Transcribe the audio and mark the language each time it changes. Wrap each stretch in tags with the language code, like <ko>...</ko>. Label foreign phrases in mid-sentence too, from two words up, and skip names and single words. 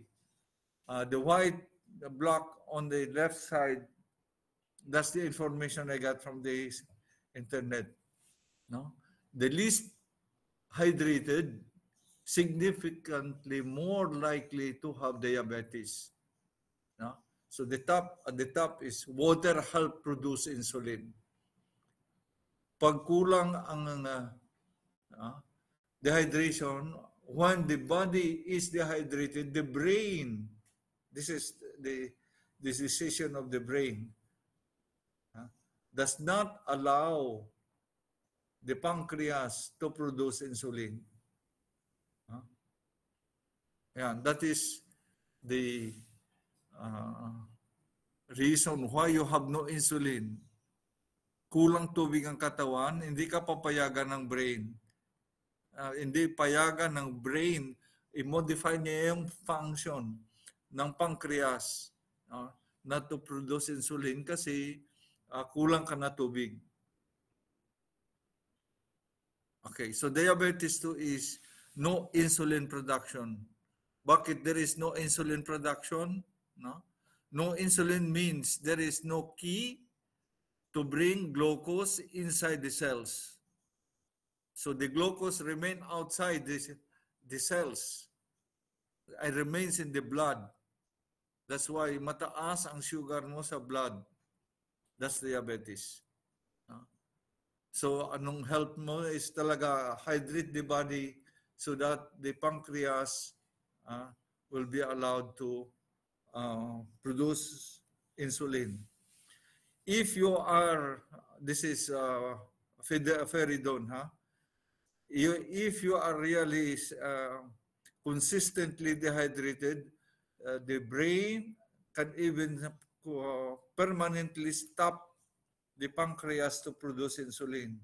<en>The white block on the left side, that's the information I got from the internet. No? The least hydrated significantly more likely to have diabetes. No? So at the top is water help produce insulin.</en> <tl>Pag kulang ang dehydration,</tl> <en>when the body is dehydrated, the brain, this is the decision of the brain, does not allow the pancreas to produce insulin. Yan, that is the reason why you have no insulin.</en> <tl>Kulang tubig ang katawan, hindi ka papayagan ng brain. Hindi payagan ng brain, i-modify niya yung function ng pancreas</tl> <en>not to produce insulin</en> <tl>kasi kulang ka na tubig.</tl> <en>Okay, so diabetes 2 is no insulin production. Bakit there is no insulin production? No insulin means there is no key to bring glucose inside the cells. So the glucose remain outside the cells. It remains in the blood. That's why</en> <tl>mataas ang sugar mo sa blood.</tl> <en>That's diabetes. So</en> <tl>anong help mo</tl> <en>is talaga hydrate the body so that the pancreas will be allowed to produce insulin. If you are, this is Feridone, if you are really consistently dehydrated, the brain can even permanently stop the pancreas to produce insulin.</en>